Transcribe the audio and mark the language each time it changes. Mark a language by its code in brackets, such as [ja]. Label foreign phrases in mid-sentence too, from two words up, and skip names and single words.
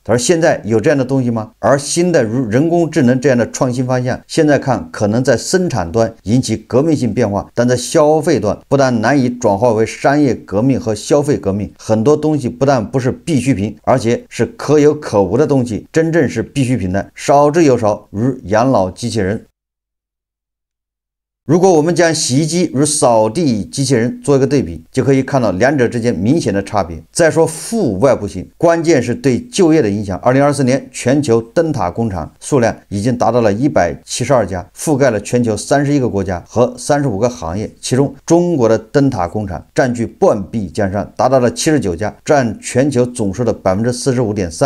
[zh] 他說現在有這樣的東西嗎？而新的如人工智能這樣的創新方向，現在看可能在生產端引起革命性變化，但在消費端不但難以轉化為商業革命和消費革命，很多東西不但不是必需品，而且是可有可無的東西。真正是必需品的少之又少，如養老機器人。如果我們將洗衣機與掃地機器人做一個對比，就可以看到兩者之間明顯的差別。再說負外部性，關鍵是對就業的影響。2024年全球燈塔工厂數量已經達到了172家，覆蓋了全球31個國家和35個行業，其中中國的燈塔工厂佔據半壁江山，達到了79家，佔全球總數的 45.3%。